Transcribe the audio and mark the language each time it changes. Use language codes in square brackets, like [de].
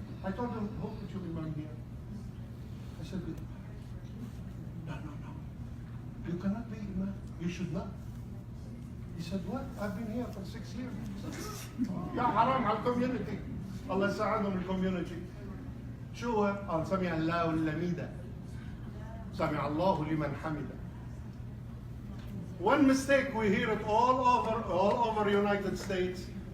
[en] I told him, how could you be here? I said, no. You cannot be imam. You should not. He said, what? I've been here for 6 years. [ar] Ya haram [en] al community. [ar] Allah sa'adhum [en] al community. [ar] شو هو؟ قال سمع الله اللميدة. سمع الله لمن حمده. [en] One mistake, we hear it all over United States.